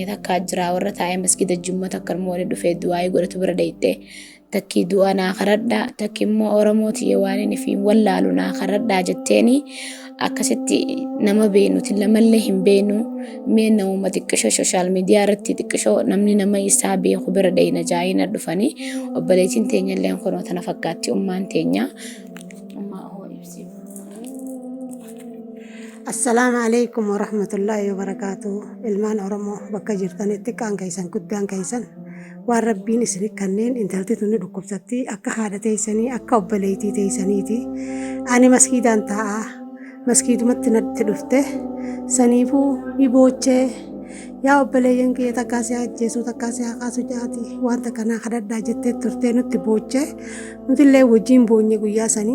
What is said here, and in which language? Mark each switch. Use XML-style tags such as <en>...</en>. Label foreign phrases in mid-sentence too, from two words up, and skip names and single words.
<om>takka jira warra taa'ee masgiida jummaa takka immoo waliin dhufee du'aa godhatu bira deettee takki du'a naa kadhadhaa takki immoo Oromooti waan inni fi wallaalu naa kadhadhaa jetteeni akkasitti nama beenuti lamallee hin beenu mee nama xiqqishoo</om> <en>social media</en> <om>irratti xiqqishoo namni nama isaa beeku bira deeyna jaayina dhufanii obboleettiin teenya illee kunoo tana fakkaatti ummaan teenya.</om> <ar>السلام عليكم ورحمة الله وبركاته.</ar> <om>Ilmaan Oromoo bakka jirtanitti kaan keessan guddaan keessan waan rabbiin isin kanneen intalti tunni dhukkubsatti akka haadha teessanii akka obboleettii teessaniiti. Ani maskiidaan taa'aa maskiidumatti natti dhufte saniifuu iboochee yaa obboleeyyan kiyya takkaasii ajjeesuu takkaasii haqaasu jaati wanta kanaa kadhadhaa jettee turtee nutti boochee nutillee wajjin boonye guyyaa sanii.</om>